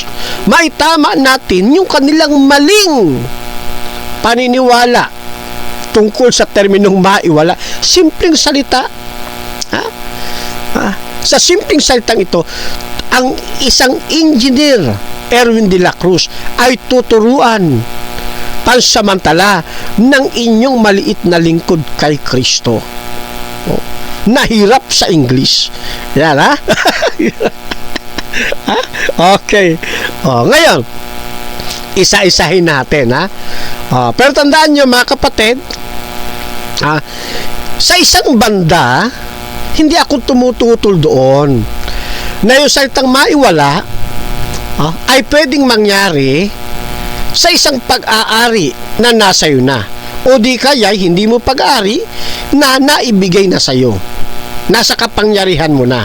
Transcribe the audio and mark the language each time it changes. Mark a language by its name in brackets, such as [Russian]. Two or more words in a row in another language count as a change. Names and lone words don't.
[Filipino] Maitama natin yung kanilang maling paniniwala tungkol sa terminong maiwala. Simpleng salita. Sa simpleng salitang ito, ang isang engineer, Erwin de la Cruz, ay tuturuan pansamantala ng inyong maliit na lingkod kay Kristo. Nahirap sa English. Yan Okay. Ngayon, isa-isahin natin pero tandaan nyo mga kapatid, sa isang banda, hindi ako tumututol doon na yung salitang maiwala ay pwedeng mangyari sa isang pag-aari na nasa iyo na, o di kaya hindi mo pag-aari na naibigay na sa iyo, nasa kapangyarihan mo na.